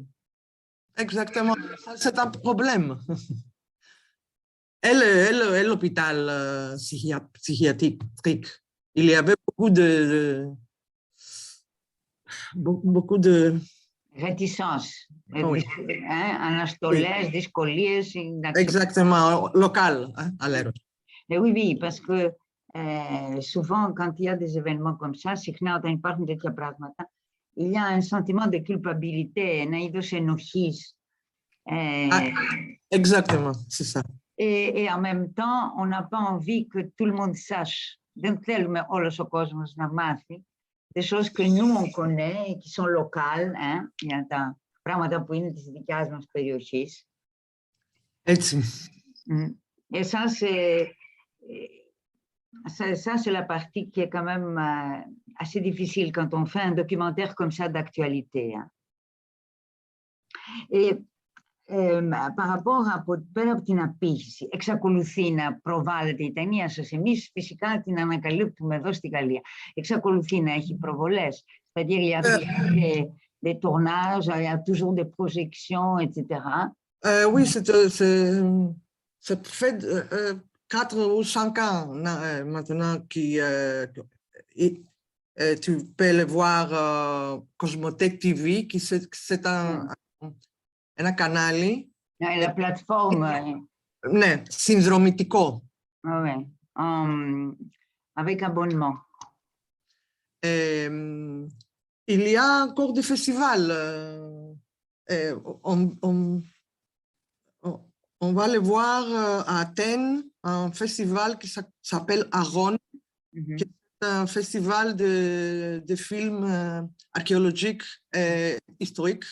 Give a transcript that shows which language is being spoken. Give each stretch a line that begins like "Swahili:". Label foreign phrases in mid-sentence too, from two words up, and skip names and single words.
French: Exactement, c'est un problème. Et l'hôpital psychiatrique, il y avait beaucoup de réticence, oui.
Greek: Αναστολές, δυσκολίες.
French: Exactement, local à l'Eros. Oui, parce que souvent, quand il y a des événements comme ça,
Greek: συχνά όταν υπάρχουν τέτοια πράγματα,
French: il y a un sentiment de culpabilité,
Greek: ένα είδος ενοχής.
French: Exactement, c'est ça. Et en même temps, on n'a pas envie que tout le monde sache.
Greek: Δεν θέλουμε όλος ο κόσμος να μάθει
French: des choses que nous, on connaît et qui sont locales,
Greek: για τα πράγματα που είναι της δικιάς μας περιοχής. Έτσι.
French: Et ça, c'est la partie qui est quand même assez difficile quand on fait un documentaire comme ça d'actualité. Et Par rapport
Greek: πέρα από την απήχηση, εξακολουθεί να προβάλλεται η ταινία σας. Εμείς φυσικά την ανακαλύπτουμε εδώ στη Γαλλία. Εξακολουθεί να έχει προβολές.
French: C'est-à-dire, il y a des tournages, il y a toujours des projections, etc. Oui, ça fait 4 ou 5 ans maintenant que tu peux le voir Cosmothèque TV, qui c'est
Greek: ένα κανάλι.
French: La plateforme.
Greek: Ναι, συνδρομητικό.
French: Ouais, avec abonnement. Il y a encore des festivals. On va le voir à Athènes, un festival qui s'appelle Aron, qui est un festival de films archéologiques et historiques.